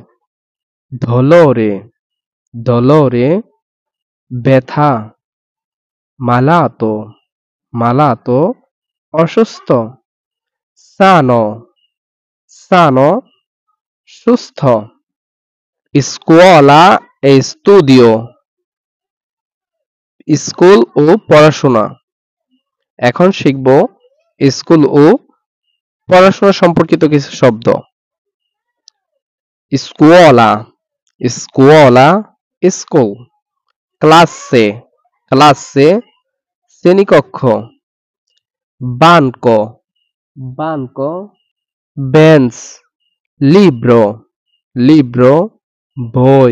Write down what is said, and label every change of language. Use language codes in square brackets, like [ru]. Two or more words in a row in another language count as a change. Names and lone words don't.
[it] Dolore, dolore, ব্যথা। Malato, malato, অসুস্থ। Sano, sano, সুস্থ। Scuola e studio, [bn] স্কুল ও পড়াশোনা। এখন শিখব স্কুল ও পড়াশোনা সম্পর্কিত কিছু শব্দ। [it] Scuola, scuola, স্কুল। Classe, classe, শ্রেণীকক্ষ। Banco, banco, bench। Libro, libro, বই।